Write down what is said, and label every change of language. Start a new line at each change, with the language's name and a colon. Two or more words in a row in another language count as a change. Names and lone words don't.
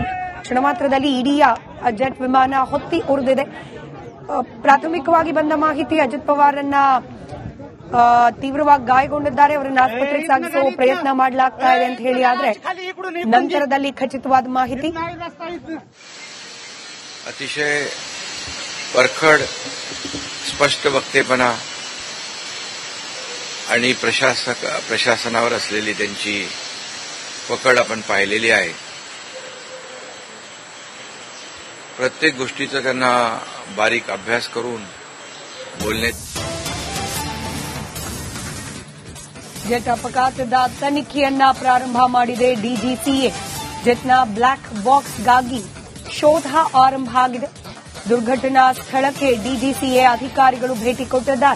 Kannada: ಕ್ಷಣ ಮಾತ್ರದಲ್ಲಿ ಇಡೀ ಜೆಟ್ ವಿಮಾನ ಹೊತ್ತಿ ಉರಿದಿದೆ. ಪ್ರಾಥಮಿಕವಾಗಿ ಬಂದ ಮಾಹಿತಿ ಅಜಿತ್ ಪವಾರ್ರನ್ನ ತೀವ್ರವಾಗಿ ಗಾಯಗೊಂಡಿದ್ದಾರೆ, ಅವರನ್ನು ಆಸ್ಪತ್ರೆಗೆ ಸಾಗಿಸುವ ಪ್ರಯತ್ನ ಮಾಡಲಾಗ್ತಾ ಇದೆ ಅಂತ ಹೇಳಿ, ಆದ್ರೆ ನಂತರದಲ್ಲಿ ಖಚಿತವಾದ ಮಾಹಿತಿ
Marathi: अतिशय परखड स्पष्ट वक्तेपणा आणि प्रशासनावर असलेली त्यांची पकड आपण पाहिलेली आहे. प्रत्येक गोष्टीचा त्यांना बारीक अभ्यास करून बोलणे.
Kannada: ಜೆಟ್ ಅಪಘಾತದ ತನಿಖೆಯನ್ನ ಪ್ರಾರಂಭ ಮಾಡಿದೆ ಡಿಜಿಸಿಎ. ಜೆಟ್ನ ಬ್ಲಾಕ್ ಬಾಕ್ಸ್ಗಾಗಿ ಶೋಧ ಆರಂಭ ಆಗಿದೆ. ದುರ್ಘಟನಾ ಸ್ಥಳಕ್ಕೆ ಡಿಜಿಸಿಎ ಅಧಿಕಾರಿಗಳು ಭೇಟಿ ಕೊಟ್ಟಿದ್ದಾರೆ.